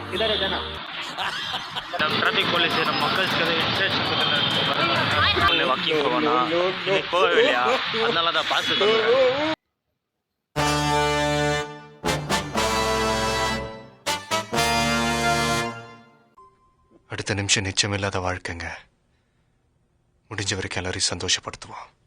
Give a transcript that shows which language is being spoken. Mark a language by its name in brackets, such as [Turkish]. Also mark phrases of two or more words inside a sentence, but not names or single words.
[Hindi] इधर है जाना [Kannada] ನಮ್ಮ ಟ್ರಾಫಿಕ್ ಪೊಲೀಸ್ ನಮ್ಮ ಮಕ್ಕಳಿಗೆ ಇನ್ಸ್ಟ್ರಕ್ಷನ್ ಕೊಟ್ಟಿದ್ದಾರೆ ವಾಕಿಂಗ್ ಹೋಗೋಣ [Tamil] இன்னைக்கு போகவே இல்லையா அதனால தான் பாஸ் அடுத்த நிமிஷம் நிச்சயமில்லாத வாழ்க்கைங்க. முடிஞ்ச வரைக்கும் எல்லாரையும் சந்தோஷப்படுத்துவோம்.